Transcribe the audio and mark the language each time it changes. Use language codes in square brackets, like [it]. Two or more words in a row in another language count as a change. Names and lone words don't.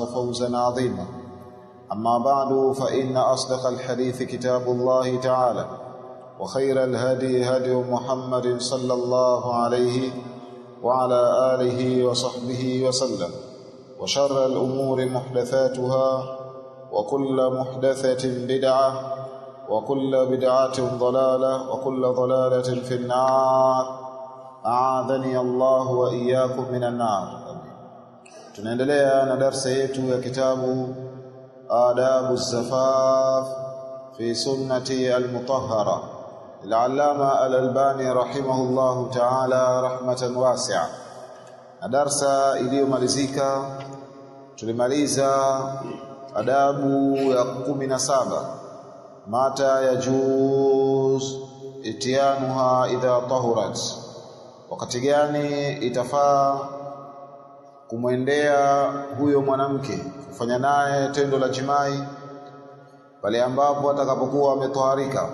[ar] فوزا عظيما أما بعد فإن أصدق الحديث كتاب الله تعالى وخير الهدي هدي محمد صلى الله عليه وعلى آله وصحبه وسلم وشر الأمور محدثاتها وكل محدثة بدعة وكل بدعة ضلالة وكل ضلالة في النار أعاذني الله وإياكم من النار. [sw] tunaendelea na darasa yetu ya kitabu Adabu Zafaf fi sunnati al-mutahhara al-allama al-Albani [ar] رحمه الله تعالى رحمة واسعة. [sw] Darasa iliyomalizika tulimaliza adabu ya 17 [ar] متى يجوز إتيانها إذا طهرت, [sw] wakati gani itafaa kumwendea huyo mwanamke kufanya naye tendo la jimai pale ambapo atakapokuwa ametoharika.